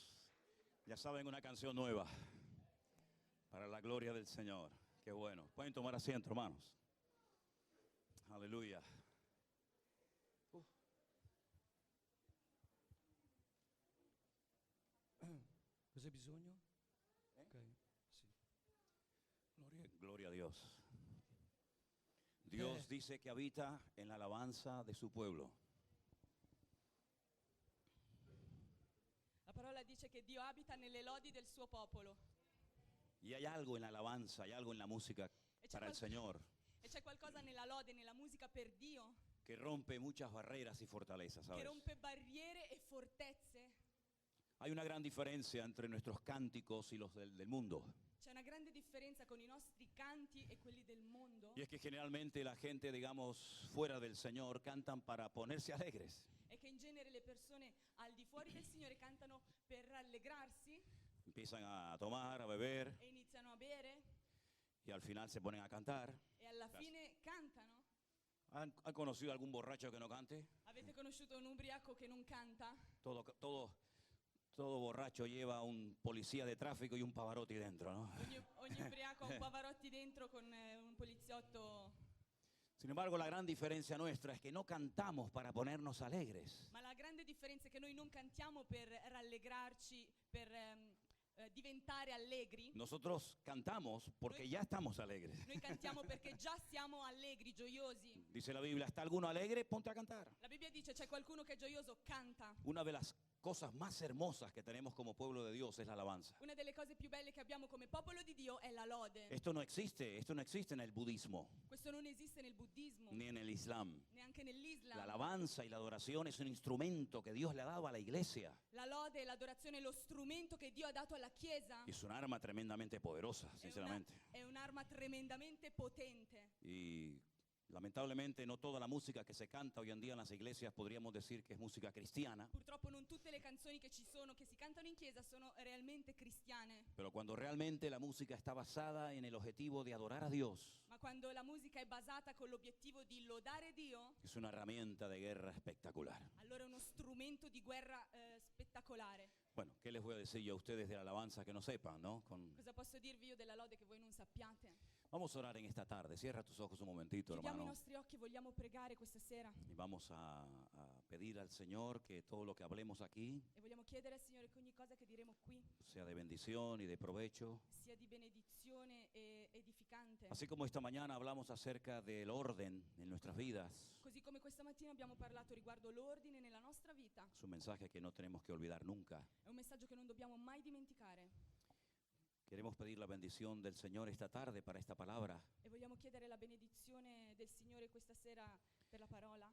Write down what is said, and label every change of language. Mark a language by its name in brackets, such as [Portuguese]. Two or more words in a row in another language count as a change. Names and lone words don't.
[Spanish] Ya saben, una canción nueva para la gloria del Señor. Qué bueno. Pueden tomar asiento, hermanos. Aleluya. [Italian] Cos'è bisogno? Ok, sì. [Spanish] Gloria a Dios. Dios dice que habita en la alabanza de su pueblo. [Italian] La parola dice che Dio abita nelle lodi del suo popolo. [Spanish] Y hay algo en la alabanza, hay algo en la música para el Señor [Italian] E c'è qualcosa nella lode, nella musica per Dio, [Spanish] que rompe muchas barreras y fortalezas, [Italian] che [Spanish] ¿sabes? [Italian] rompe barriere e fortezze. [Spanish] Hay una gran diferencia entre nuestros cánticos y los del mundo. [Italian] C'è una grande differenza con i nostri canti e quelli del mondo. [Spanish] Y es que generalmente la gente, digamos, fuera del Señor cantan para ponerse alegres. [Italian] È che in genere le persone al di fuori del Signore cantano per rallegrarsi [Spanish] Empiezan a tomar, a beber [Italian] e iniziano a bere [Spanish] y al final se ponen a cantar. [Italian] e alla fine cantano. [Spanish] ¿Han conocido algún borracho que no cante? [Italian] Avete conosciuto un ubriaco che non canta? [Spanish] Todo borracho lleva un policía de tráfico y un Pavarotti dentro, ¿no? [Italian] Ogni ubriaco ha un Pavarotti dentro con un poliziotto. [Spanish] Sin embargo, la gran diferencia nuestra es que no cantamos para ponernos alegres. [Italian] Ma la grande differenza è che noi non cantiamo per rallegrarci, per diventare allegri. [Spanish] Nosotros cantamos porque ya estamos alegres. [Italian] Noi cantiamo perché già siamo allegri, gioiosi. [Spanish] Dice la Biblia, ¿está alguno alegre? Ponte a cantar. [Italian] La Bibbia dice c'è qualcuno che è gioioso, canta. [Spanish] Una de las cosas más hermosas que tenemos como pueblo de Dios es la alabanza. [Italian] Una delle cose più belle che abbiamo come popolo di Dio è la lode. [Spanish] Esto no existe en el budismo [Italian] Questo non esiste nel buddismo, [Spanish] ni en el islam. [Italian] neanche nell'Islam. [Spanish] La alabanza y la adoración es un instrumento que Dios le ha dado a la iglesia. [Italian] La lode e l'adorazione è lo strumento che Dio ha dato alla Chiesa. [Spanish] Es un arma tremendamente poderosa, sinceramente. [Italian] È un'arma tremendamente potente. [Spanish] Y Lamentablemente no toda la música que se canta hoy en día en las iglesias podríamos decir que es música cristiana, [Italian] Purtroppo non tutte le canzoni che ci sono, che si cantano in chiesa, sono realmente cristiane. [Spanish] pero cuando realmente la música está basada en el objetivo de adorar a Dios, [Italian] Ma quando la musica è basata con l'obiettivo di lodare Dio, [Spanish] es una herramienta de guerra espectacular. [Italian] allora è uno strumento di guerra spettacolare. [Spanish] Bueno, ¿qué les voy a decir yo a ustedes de la alabanza que no sepan, no? [Italian] Cosa posso dirvi io della lode che voi non sappiate? [Spanish] Vamos a orar en esta tarde. Cierra tus ojos un momentito, [Italian] Chiudiamo i [Spanish] hermano. [Italian] nostri occhi e vogliamo pregare questa sera. [Spanish] Y vamos a pedir al Señor que todo lo que hablemos aquí [Italian] E vogliamo chiedere al Signore che ogni cosa che diremo qui [Spanish] sea de bendición y de provecho. [Italian] sia di benedizione e edificante. [Spanish] Así como esta mañana hablamos acerca del orden en nuestras vidas, [Italian] Così come questa mattina abbiamo parlato riguardo l'ordine nella nostra vita, [Spanish] es un mensaje que no tenemos que olvidar nunca. [Italian] è un messaggio che non dobbiamo mai dimenticare. [Spanish] Queremos pedir la bendición del Señor esta tarde para esta palabra. [Italian] E vogliamo chiedere la benedizione del Signore questa sera per la parola.